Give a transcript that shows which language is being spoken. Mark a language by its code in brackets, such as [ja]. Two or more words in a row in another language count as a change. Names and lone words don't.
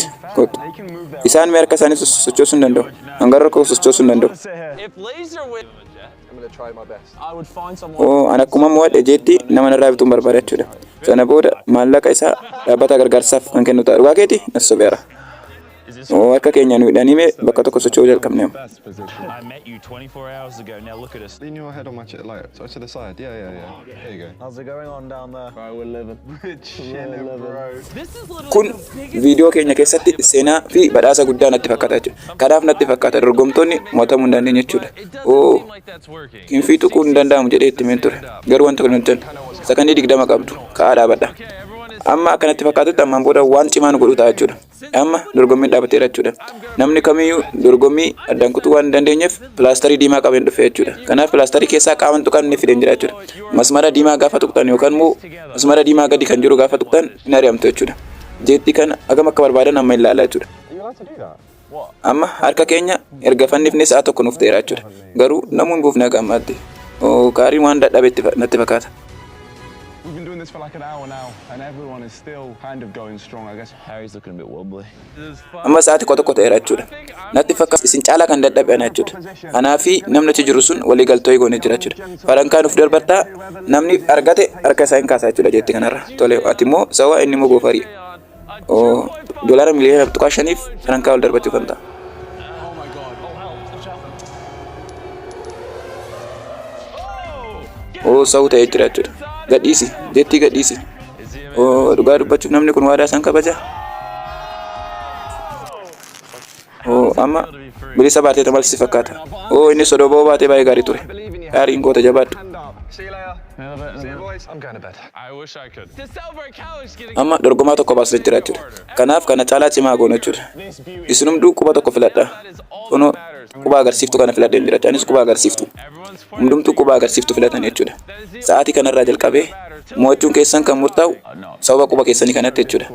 [om] Isaan mee harka isaanii sochoosuu hin danda'u. Hangarra koo sochoosuu hin danda'u. An akkuma mo'adhe jeetti nama narraa bituun barbaada jechuudha. Sana booda maallaqa isaa dhaabbata gargaarsaaf kan kennu ta'a. Dhugaa keeti nas sobeera. Akka keenya nu hidhanime bakka tokko socho'uu jalqabne. [en] Best position. I met you 24 hours ago. Now look at us. Lean your head on my chest, like, so to the side. Yeah. There you go. How's it going on down there? Bro, we're living. We're chilling, bro. This is literally [om] Kun viidiyoo keenya keessatti seenaa fi badhaasa guddaa natti fakkaata jechuudha. Kanaaf natti fakkaata dorgomtoonni mo'atamuu hin dandeenye jechuudha. [en] like that's working. [om] Kinfii tuquu hin danda'amu jedhee itti himeen ture. Garuu wanta kun hin ta'u. Sakandii 20 qabdu. Ka'aa dhaabadha. Amma akkanatti fakkaatutti ammaan booda waan cimaa nu godhu ta'a jechuudha. Amma dorgommiin dhaabateera jechuudha. Namni kamiyyuu dorgommii addaan kutuu waan hin dandeenyeef pilaastarii diimaa qabeen dhufe jechuudha. Kanaaf pilaastarii keessaa qaaman tuqan inni fideen jira jechuudha. Masmara diimaa gaafa tuqxan yookaan immoo masmara diimaa gadi kan jiru gaafa tuqxan hin ari'amtu jechuudha. Jeetti kana hagam akka barbaadan amma ilaalaa jechuudha. [en] Are you allowed to do that? What? [om] Amma harka keenya erga fannifne sa'a tokko nuuf ta'eera jechuudha. Garuu namuu hin buufne akka ammaatti. Kaariin waan dadhabetti natti fakkaata. [en] We've been doing this for like an hour now, and everyone is still kind of going strong, I guess. Harry's looking a bit wobbly. [om] Amma sa'aati tokko ta'eera jechuudha. Natti fakkaata isin caalaa kan dadhabean jechuudha. Anaa fi namni achi jiru sun walii galtoo goonee jira jechuudha. Farankaa nuuf darbattaa namni argate harka isaa hin kaasaa jechuudha jeetti kanarra. Tole ati immoo sawaa inni immoo goofarii. Doolaara miliyoona 5 farankaa wal darbachuu kan ta'a. Sa'uu ta'ee jira jechuudha. Gadhiisi jeetti gadhiisi. Dhugaa dubbachuuf namni kun waadaa isaan kabaja. Amma bilisa baatee tamalsi fakkaata. Inni sodoboo baatee baay'ee gaarii ture. Gaariin goota jabaadhu. [en] See you later. See you, boys. I'm going to bed. I wish I could. To celebrate Callum's getting [om] Amma dorgomaa tokko baasee jira jechuudha. Kanaaf kana caalaa cimaa goona jechuudha. Isinumduu quba tokko filadha. Kunoo quba agarsiiftu kana filadheen jira. Anis quba agarsiiftu. Hundumtuu quba agarsiiftu filatan jechuudha. Sa'aatii kanarraa jalqabee mo'achuun keessan kan murtaa'u sababa quba keessanii kanatti jechuudha.